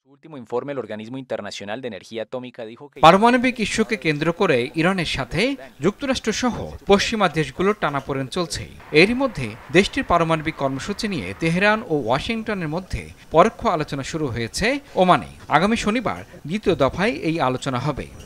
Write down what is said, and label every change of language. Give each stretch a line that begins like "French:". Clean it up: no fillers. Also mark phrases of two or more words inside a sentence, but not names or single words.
Spanish: Último informe, el Organismo Internacional de Energía Atómica dijo que
Bangla: পারমাণবিক ইস্যুকে কেন্দ্র করে ইরানের সাথে যুক্তরাষ্ট্রসহ পশ্চিমা দেশগুলোর টানাপোড়েন চলছে। এরই মধ্যে দেশটির পারমাণবিক কর্মসূচি নিয়ে তেহরান ও ওয়াশিংটনের মধ্যে পরোক্ষ আলোচনা শুরু হয়েছে ওমানে। আগামী শনিবার দ্বিতীয় দফায় এই আলোচনা হবে।